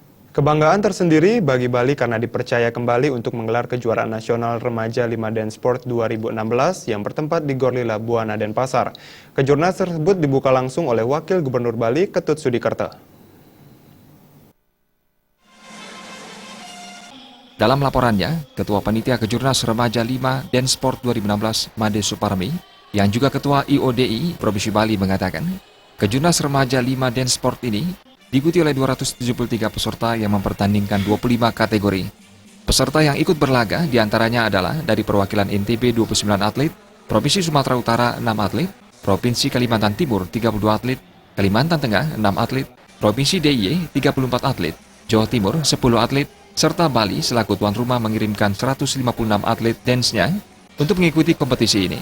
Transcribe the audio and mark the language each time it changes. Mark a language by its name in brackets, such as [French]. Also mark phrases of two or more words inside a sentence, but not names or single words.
[Indonesian] Kebanggaan tersendiri bagi Bali karena dipercaya kembali untuk menggelar kejuaraan nasional remaja 5 Dance Sport 2016 yang bertempat di Gor Lila Buana Denpasar. Kejurnas tersebut dibuka langsung oleh Wakil Gubernur Bali, Ketut Sudikerto. Dalam laporannya, Ketua Panitia Kejurnas Remaja 5 Dance Sport 2016 Made Suparmi, yang juga Ketua IODI Provinsi Bali mengatakan, Kejurnas Remaja 5 Dance Sport ini diikuti oleh 273 peserta yang mempertandingkan 25 kategori. Peserta yang ikut berlaga diantaranya adalah dari perwakilan NTB 29 atlet, Provinsi Sumatera Utara 6 atlet, Provinsi Kalimantan Timur 32 atlet, Kalimantan Tengah 6 atlet, Provinsi DIY 34 atlet, Jawa Timur 10 atlet, serta Bali selaku tuan rumah mengirimkan 156 atlet dance-nya untuk mengikuti kompetisi ini.